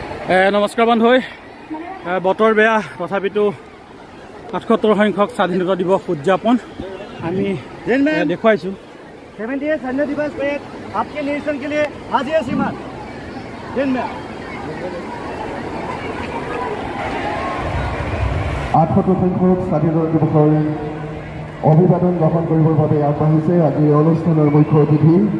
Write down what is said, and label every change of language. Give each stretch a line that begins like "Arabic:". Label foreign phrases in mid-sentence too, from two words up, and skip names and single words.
Assamese: নমস্কাৰ বন্ধু বতৰ বেয়া তথাপিতো ৭৮ সংখ্যক স্বাধীনতা দিৱস উদযাপন আমি দেখুৱাইছো
Hindi: 70 स्वाधीनता दिवस पे आपके निरीक्षण के लिए हाजिर है श्रीमान दिन में
Assamese: ৭৮ সংখ্যক স্বাধীনতা দিৱসৰ অভিবাদন গ্ৰহণ কৰিবৰ বাবে আগবাঢ়িছে আজিৰ অনুষ্ঠানৰ মুখ্য অতিথি